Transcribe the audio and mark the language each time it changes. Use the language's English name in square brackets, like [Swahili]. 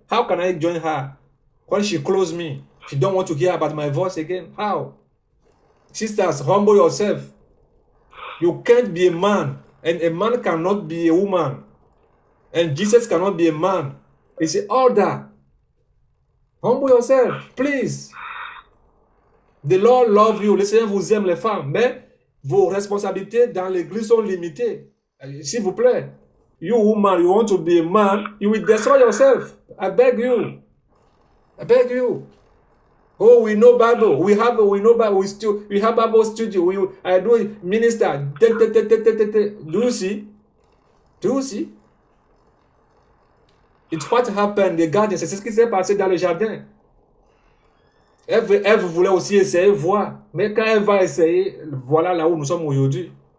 [English] How can I join her? When she close me, she don't want to hear about my voice again. How? Sisters, humble yourself. You can't be a man, and a man cannot be a woman. And Jesus cannot be a man. It's an order. Humble yourself, please. The Lord love you. [French] Le Seigneur vous aime les femmes, mais vos responsabilités dans l'église sont limitées. S'il vous plaît. [English] You woman, you want to be a man, you will destroy yourself. I beg you. Oh, we know Bible. We know Bible. We have Bible studio. I do minister. Do you see? It's what happened, the garden. [French] C'est ce qui s'est passé dans le jardin. Elle voulait aussi essayer, voir. Mais quand elle va essayer, voilà là où nous sommes aujourd'hui.